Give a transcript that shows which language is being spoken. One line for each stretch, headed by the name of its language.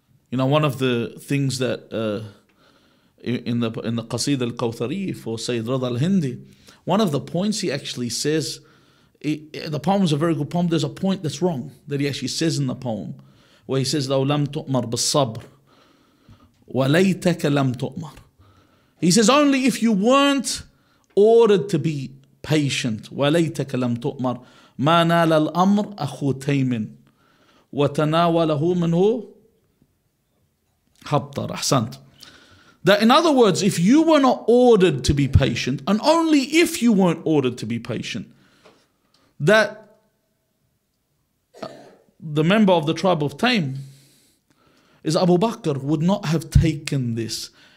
English: You know, one of the things that in the Qasid al-Kawthari for Sayyid Rada al-Hindi, one of the points he actually says, the poem is a very good poem, there's a point that's wrong that he actually says in the poem, where he says,
Arabic: لو لم تؤمر بالصبر وليتك لم تؤمر.
English: He says, only if you weren't ordered to be patient,
Arabic: وليتك لم تؤمر ما نال الأمر أخو تيم وتناوله منه حبطر. أحسنت.
English: That in other words, if you were not ordered to be patient, and only if you weren't ordered to be patient, that the member of the tribe of Taym is Abu Bakr would not have taken this.